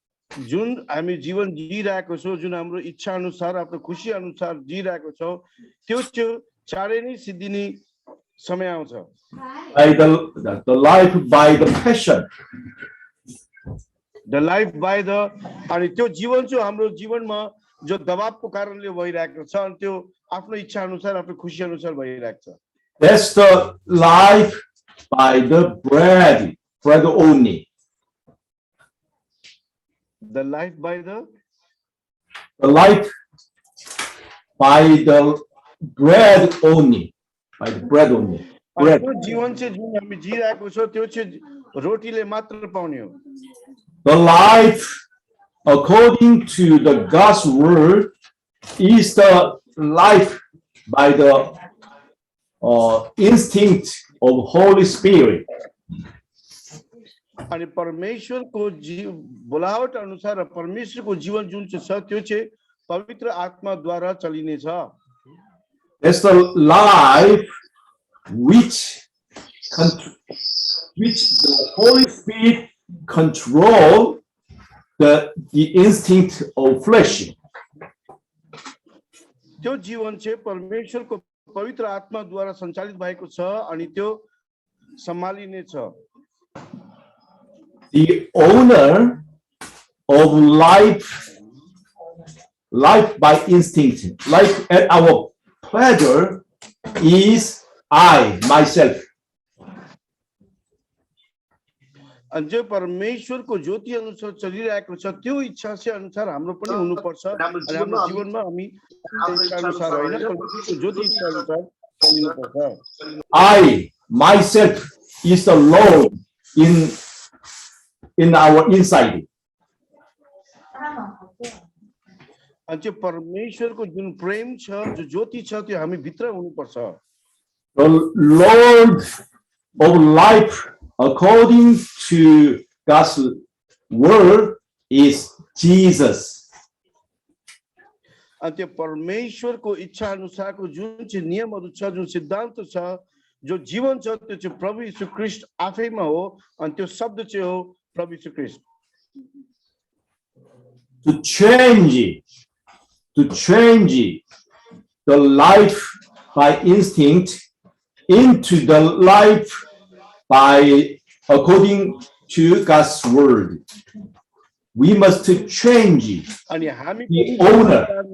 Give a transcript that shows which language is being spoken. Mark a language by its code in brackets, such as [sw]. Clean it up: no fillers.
[ne] जुन हामी जीवन जिरहेको छौं जुन हाम्रो इच्छा अनुसार आफ्नो खुसी अनुसार जिरहेको छौं त्यो चाँडै नै सिद्धिने समय आउँछ [en] By the life by the passion. The life by the [ne] अनि त्यो जीवन चाहिँ हाम्रो जीवनमा जो दबावको कारणले भइरहेको छ अनि त्यो आफ्नो इच्छा अनुसार आफ्नो खुसी अनुसार भइरहेको छ [en] That's the life by the bread only. The life by the life by the bread only. By the bread only. Bread. [ne] त्यो जीवन चाहिँ जुन हामी जिरहेको छौं त्यो चाहिँ रोटीले मात्र पाउने हो [en] The life according to the God's word is the life by the instinct of Holy Spirit. [ne] अनि परमेश्वरको बोलावट अनुसार परमेश्वरको जीवन जुन चाहिँ छ त्यो चाहिँ पवित्र आत्माद्वारा चलिने छ। [en] That's the life which the Holy Spirit control the instinct of flesh. [ne] त्यो जीवन चाहिँ परमेश्वरको पवित्र आत्माद्वारा सञ्चालित भएको छ अनि त्यो सम्हालिने छ। [en] The owner of life by instinct, life at our pleasure, is I, myself. [ne] अनि जो परमेश्वरको ज्योति अनुसार चलिरहेको छ त्यो इच्छा से अनुसार हाम्रो पनि हुनुपर्छ अनि हाम्रो जीवनमा हामी इच्छा अनुसार हैन परमेश्वरको ज्योति इच्छा अनुसार चलिनुपर्छ। [en] I, myself, is the Lord in our inside. [ne] अनि त्यो परमेश्वरको जुन प्रेम छ जो ज्योति छ त्यो हामी भित्र हुनुपर्छ। [en] The Lord of life, according to God's word, is Jesus. [ne] अनि त्यो परमेश्वरको इच्छा अनुसारको जुन चाहिँ नियमहरू छ जुन सिद्धान्त छ जो जीवन छ त्यो चाहिँ प्रभु यीशु ख्रीष्ट आफैमा हो अनि त्यो शब्द चाहिँ हो प्रभु यीशु ख्रीष्ट। [en] To change the life by instinct into the life by according to God's word. We must change the owner.